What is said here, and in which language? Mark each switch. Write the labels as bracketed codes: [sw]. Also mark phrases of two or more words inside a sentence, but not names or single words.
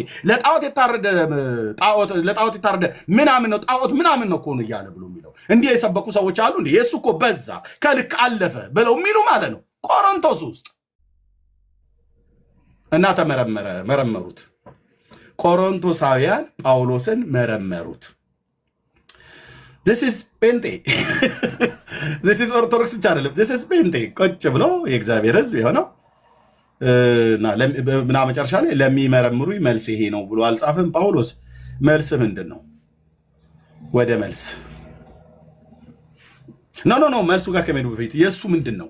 [am] ለጣዖት የታረደ ምናምን ነው ጣዖት ምናምን ነው ኮኑ እያለ ብሎ የሚለው እንዲህ የሰበኩ ሰዎች አሉ እንዴ? የእሱ እኮ በዛ ከልክ አለፈ ብለው የሚሉ ማለት ነው። ቆሮንቶስ ውስጥ እና መረመሩት። ቆሮንቶሳውያን ጳውሎስን መረመሩት። [en] this is [am] ጴንጤ [en] this is [am] ኦርቶዶክስ ብቻ አይደለም። [en] this is [am] ጴንጤ ቁጭ ብሎ የእግዚአብሔር ሕዝብ የሆነው እና መጨረሻ ላይ ለሚመረምሩ መልስ ይሄ ነው ብሎ አልጻፈም ጳውሎስ። መልስ ምንድን ነው? ወደ መልስ ኖ መልሱ ጋር ከመሄዱ በፊት የእሱ ምንድን ነው?